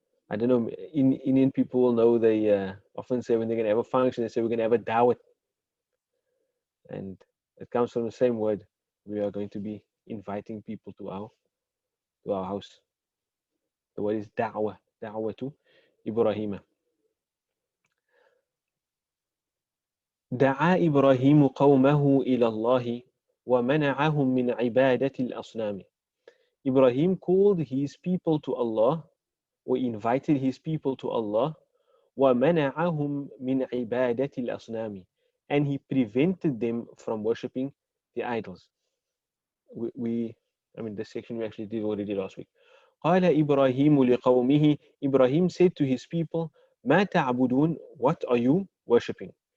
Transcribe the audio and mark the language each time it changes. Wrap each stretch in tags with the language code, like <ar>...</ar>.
<en>I don't know, Indian people know they often say when they're going to have a function, they say we're going to have a dawat. And it comes from the same word. We are going to be inviting people to our house. The word is da'wah to Ibrahim.</en> <ar>دعا إبراهيم قومه إلى الله ومنعهم من عبادة الأصنام.</ar> <en>Ibrahim called his people to Allah, or invited his people to Allah,</en> <ar>وَمَنَعَهُمْ مِنْ عِبَادَةِ الْأَصْنَامِ,</ar> <en>and he prevented them from worshipping the idols. This section we actually did already last week.</en> <ar>قال إبراهيم لقومه,</ar> <en>Ibrahim said to his people,</en> <ar>ما تعبدون,</ar> <en>what are you worshipping?</en>